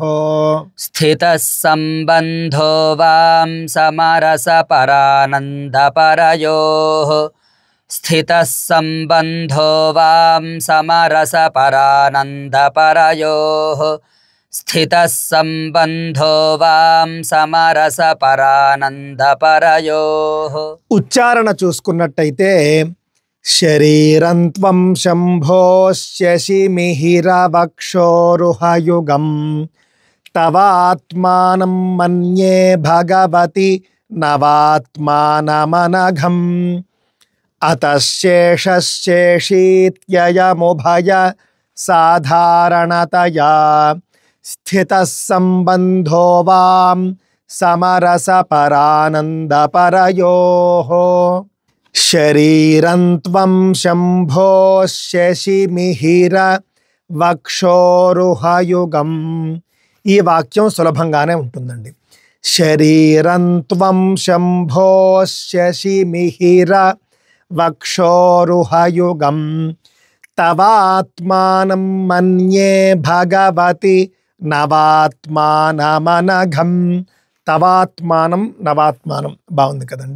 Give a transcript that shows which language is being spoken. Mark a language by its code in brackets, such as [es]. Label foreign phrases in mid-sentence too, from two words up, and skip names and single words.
[sa] स्थितः सम्बन्धो वां समरसपरानन्दपरयोः स्थितः सम्बन्धो वां समरसपरानन्दपरयोः स्थितः सम्बन्धो वां समरसपरानन्दपरयोः [te] ఉచ్చారణ చూసుకున్నట్టయితే [sa] శరీరం త్వం శంభో శశిమిహిరవక్షోరుహయుగం తవాత్మానం మన్యే భగవతి నవాత్మానమనఘం అతః శేషశేషీత్యయముభయ సాధారణతయా स्थितः सम्बन्धो वां समरसपरानन्दपरयोः शरीरं त्वं शम्भो शशिमिहिरवक्षोरुहयुगम् [te] ఈ వాక్యం సులభంగానే ఉంటుందండి. [sa] శరీరం త్వం శంభో శశిమిహిరవక్షోరుహయుగం తవాత్మానం మన్యే భగవతి నవాత్మానమనఘం తవాత్మానం నవాత్మానం [te] బాగుంది కదండి.